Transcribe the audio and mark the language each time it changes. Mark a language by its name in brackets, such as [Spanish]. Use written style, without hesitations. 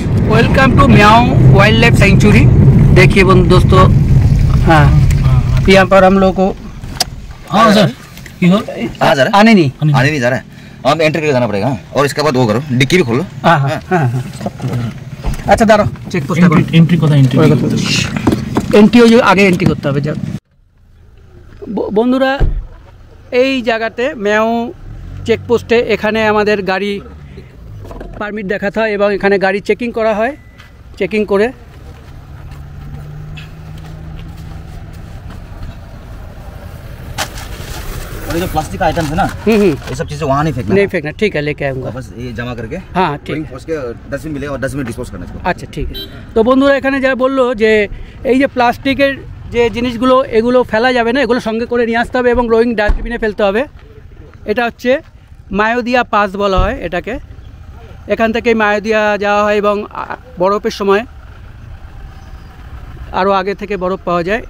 [Hindi] Welcome to meow wild life sanctuary. देखिए बंधु दोस्तों, हाँ यहाँ पर हम लोग को हाँ सर कहाँ जा रहा है? आने नहीं। आने नहीं जा रहा है। हम एंट्री करके जाना पड़ेगा और इसके बाद वो करो, डिक्की भी खोलो। हाँ हाँ हाँ हाँ। [Bangla] अच्छा दाঁড়াও, চেক পোস্ট করো। এন্ট্রি কোথায়? এন্ট্রিও আগে এন্ট্রি করতে হবে। যাক বন্ধুরা, এই জায়গাতে ম্যাও চেকপোস্টে এখানে আমাদের গাড়ি পারমিট দেখাতে হয় এবং এখানে গাড়ি চেকিং করা হয়। চেকিং করে [Hindi] और ये जो प्लास्टिक का आइटम है ना, ये सब चीजें वहाँ नहीं फेंकना। नहीं फेंकना, ठीक है, लेके आऊँगा। बस ये जमा करके हाँ ठीक है। उसके डस्टबिन मिलेगा और डस्टबिन डिस्पोज करना इसको। [Bangla] আচ্ছা ঠিক আছে। তো বন্ধুরা, এখানে যা বললো যে এই যে প্লাস্টিকের যে জিনিসগুলো এগুলো ফেলা যাবে না, এগুলো সঙ্গে করে নিয়ে আসতে হবে এবং রোয়িং ডাস্টবিনে ফেলতে হবে। এটা হচ্ছে মায়োদিয়া পাস বলা হয় এটাকে। এখান থেকে মায়োদিয়া যাওয়া হয় এবং বরফের সময় আরও আগে থেকে বরফ পাওয়া যায়।